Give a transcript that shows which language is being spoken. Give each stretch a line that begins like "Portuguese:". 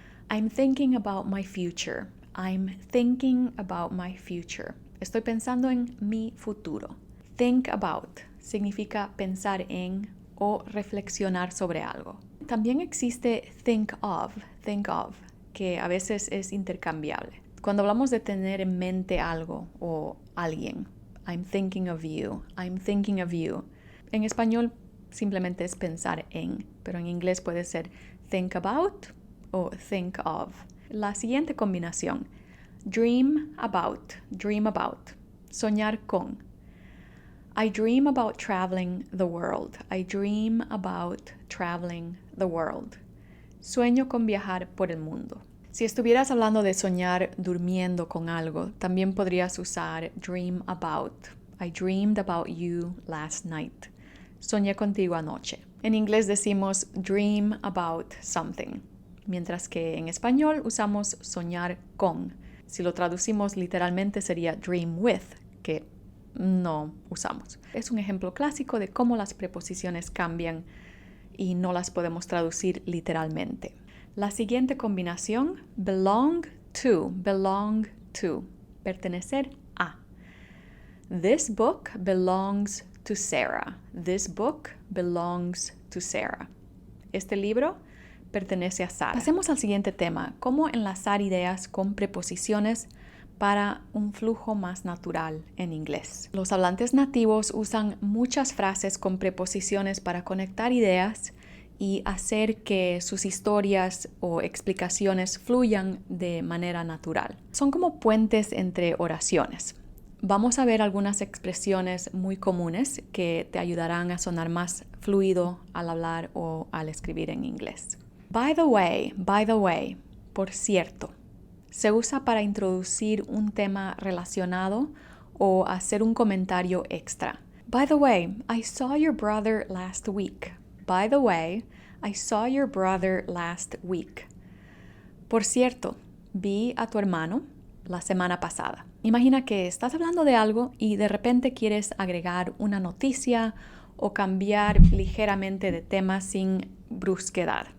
English: I'm thinking about my future. I'm thinking about my future.
Spanish: Estoy pensando en mi futuro. Think about significa pensar en o reflexionar sobre algo. También existe think of, que a veces es intercambiable. Cuando hablamos de tener en mente algo o alguien,
English: I'm thinking of you,
Spanish: I'm thinking of you. En español simplemente es pensar en, pero en inglés puede ser think about o think of. La siguiente combinación, dream about, soñar con.
English: I dream about traveling the world. I dream about traveling the world.
Spanish: Sueño con viajar por el mundo. Si estuvieras hablando de soñar durmiendo con algo, también podrías usar dream about.
English: I dreamed about you last night.
Spanish: Soñé contigo anoche. En inglés decimos
English: dream about something,
Spanish: mientras que en español usamos soñar con. Si lo traducimos literalmente sería dream with, que no usamos. Es un ejemplo clásico de cómo las preposiciones cambian y no las podemos traducir literalmente. La siguiente combinación, belong to, pertenecer a.
English: This book belongs to Sarah. This book belongs to Sarah.
Spanish: Este libro pertenece a Sara. Pasemos al siguiente tema, cómo enlazar ideas con preposiciones para un flujo más natural en inglés. Los hablantes nativos usan muchas frases con preposiciones para conectar ideas y hacer que sus historias o explicaciones fluyan de manera natural. Son como puentes entre oraciones. Vamos a ver algunas expresiones muy comunes que te ayudarán a sonar más fluido al hablar o al escribir en inglés.
English: By the way,
Spanish: por cierto. Se usa para introducir un tema relacionado o hacer un comentario extra.
English: By the way, I saw your brother last week. By the way, I saw your brother last week.
Spanish: Por cierto, vi a tu hermano la semana pasada. Imagina que estás hablando de algo y de repente quieres agregar una noticia o cambiar ligeramente de tema sin brusquedad.